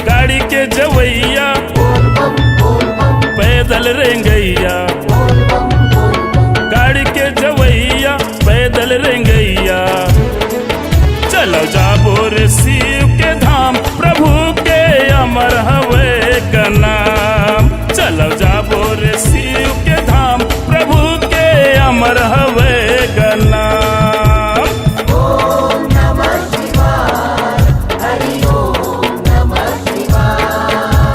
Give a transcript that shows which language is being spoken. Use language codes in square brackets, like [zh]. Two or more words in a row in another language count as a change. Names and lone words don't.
[hne] गाड़ी के जवैया पैदल रेंगैया, गाड़ी के जवैया पैदल रेंगैया। चलो जाबो रे शिव के धाम, प्रभु के अमर हवे का नाम। चलो जाबो रे शिव के धाम, प्रभु के अमर हवे का नाम। [sa] ओम नमः शिवाय, हरि ओम नमः शिवाय।